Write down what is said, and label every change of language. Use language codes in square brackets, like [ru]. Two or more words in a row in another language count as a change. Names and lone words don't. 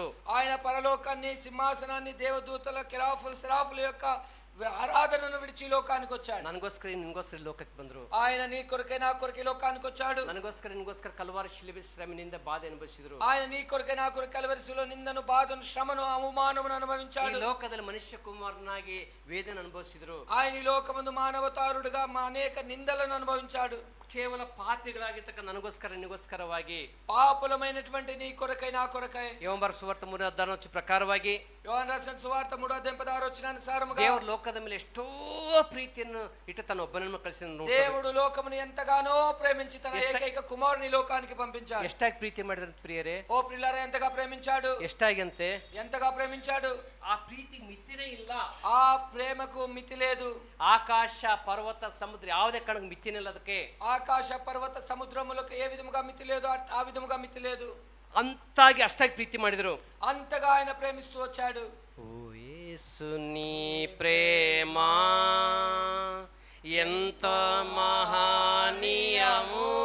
[te] ఆయన పరలోకాన్ని, సింహాసనాన్ని, దేవదూతల, కెరాఫుల, సెరాఫుల యొక్క ఆరాధనను విడిచి లోకానికి వచ్చాడు. [kn] ನನಗೋಸ್ಕರ ನಿನಗೋಸ್ಕರ ಲೋಕಕ್ಕೆ ಬಂದ್ರು. [te] ఆయన నీ కొరకే నా కొరకే లోకానికి వచ్చాడు. [kn] ನನಗೋಸ್ಕರ ನಿನಗೋಸ್ಕರ ಕಲ್ವಾರಿ ಶಿಲುಬೆ ಶ್ರಮೆಯಿಂದ ಬಾಧೆ ಅನುಭವಿಸಿದ್ರು. [te] ఆయన నీ కొరకే నా కొరకే కల్వరిశిలో నిందను, బాధను, శ్రమను, అవమానమును [kn] ಈ [te] అనుభవించాడు. [kn] ಲೋಕದಲ್ಲಿ ಮನುಷ್ಯ ಕುಮಾರನಾಗಿ ವೇದನೆ ಅನುಭವಿಸಿದ್ರು. [te] ఆయన ఈ లోకమందు మానవతారుడుగా అనేక నిందలను అనుభవించాడు. [kn] ಕೇವಲ ಪಾಪಿಗಳಾಗಿರ್ತಕ್ಕ ನನಗೋಸ್ಕರ ನಿಗೋಸ್ಕರವಾಗಿ, [te] పాపులమైనటువంటి నీ కొరకై నా కొరకై, [kn] ಯೋಹಾನ ಸುವಾರ್ತೆ 3:16 ಪ್ರಕಾರವಾಗಿ, [te] యోహాను రాసిన సువార్త 3:16 వచనానుసారముగా, [kn] ದೇವರು ಲೋಕದ ಮೇಲೆ ಎಷ್ಟೋ ಪ್ರೀತಿಯನ್ನು ಇಟ್ಟು ತನ್ನ ಒಬ್ಬನನ್ನು ಕಳಿಸಿದ. [te] దేవుడు లోకమును ఎంతగానో ప్రేమించి తన ఏకైక కుమారుని లోకానికి పంపించాడు. [kn] ಎಷ್ಟಾಗಿ ಪ್ರೀತಿ ಮಾಡಿದ್ರ ಪ್ರಿಯರೇ? [te] ఓ ప్రియులారా, ఎంతగా ప్రేమించాడు, [kn] ಎಷ್ಟಾಗಿ ಅಂತೆ? [te] ఎంతగా ప్రేమించాడు. [kn] ಆ ಪ್ರೀತಿಗೆ ಮಿತಿನೇ ಇಲ್ಲ. [te] ఆ ప్రేమకు మితి లేదు. [kn] ಆಕಾಶ, ಪರ್ವತ, ಸಮುದ್ರ ಯಾವುದೇ ಕಾರಣಕ್ಕೆ ಮಿತಿನಿಲ್ಲ ಅದಕ್ಕೆ. [te] ఆకాశ, పర్వత, సముద్రములకు ఏ విధముగా మితి లేదు, ఆ విధముగా మితి లేదు. [kn] ಅಂತಾಗಿ ಅಷ್ಟಾಗಿ ಪ್ರೀತಿ ಮಾಡಿದ್ರು. [te] అంతగా ఆయన ప్రేమిస్తూ వచ్చాడు. ఓ యేసు నీ ప్రేమ ఎంత మహనీయము,